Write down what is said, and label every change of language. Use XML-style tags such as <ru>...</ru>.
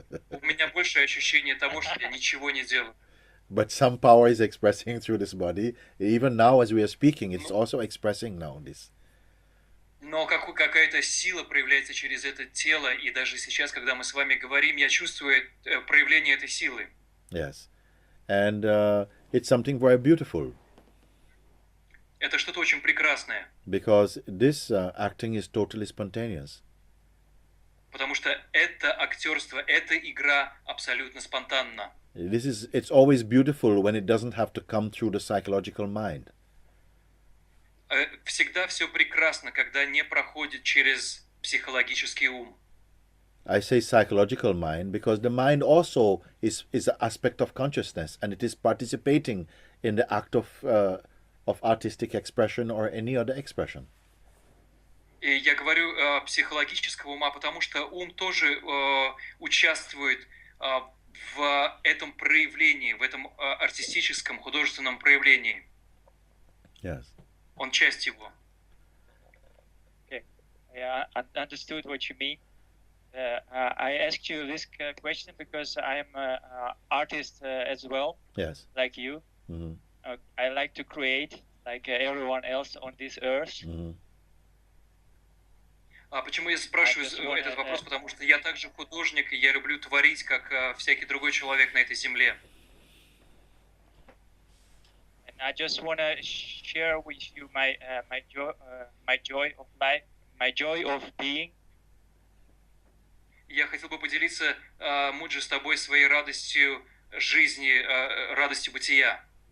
<ru>У меня больше ощущение того, что я ничего не делаю.</ru> <en>But some power is expressing through this body. Even now as we are speaking, it's also expressing now this.</en> <ru>Но какая-то сила проявляется через это тело, и даже сейчас, когда мы с вами говорим, я чувствую проявление этой силы.</ru> <en>Yes. And it's something very beautiful.</en> <ru>Это что-то очень прекрасное.</ru> <en>Because this acting is totally spontaneous.</en> <ru>Потому что это актерство, эта игра абсолютно спонтанна.</ru> <en>It's always beautiful when it doesn't have to come through the psychological mind.</en> <ru>Всегда все прекрасно, когда не проходит через психологический ум.</ru> <en>I say psychological mind because the mind also is an aspect of consciousness, and it is participating in the act of artistic expression or any other expression.</en> <ru>И я говорю психологического ума, потому что ум тоже участвует в этом проявлении, в этом артистическом, художественном проявлении.</ru> <en>Yes.</en> <ru>Он часть его.</ru> <en>Okay. Yeah, I understood what you mean. I asked you this question because I am an artist as well. Yes. Like you. Mm-hmm. I like to create like everyone else on this earth. Mm-hmm.</en> <ru>Почему я спрашиваю этот вопрос? Потому что я также художник, и я люблю творить, как всякий другой человек на этой земле.</ru> <en>And I just want to share with you my joy of life, my joy of being.</en> <ru>Я хотел бы поделиться, Муджи, с тобой своей радостью жизни, радостью бытия.</ru>